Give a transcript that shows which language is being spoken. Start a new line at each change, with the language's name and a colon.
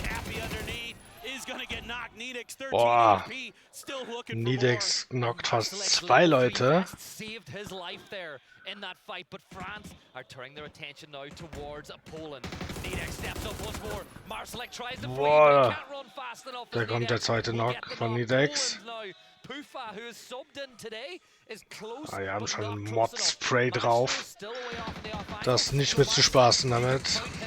English: Cappy underneath is going to get knocked. Nedex 13 HP, still looking for
German: Nedex
English: more.
German: knockt fast 2 Leute.
English: Saved his life there in that fight, but France are turning their attention now towards Poland. Nedex steps up once more. Marsalek tries to flee, but he can't run fast enough.
German: Da kommt der zweite Knock von Nedex.
English: Pufa, who is subbed in today, is close.
German: Ah, die haben schon ein Mod-Spray drauf. Das ist nicht mehr zu spaßen damit.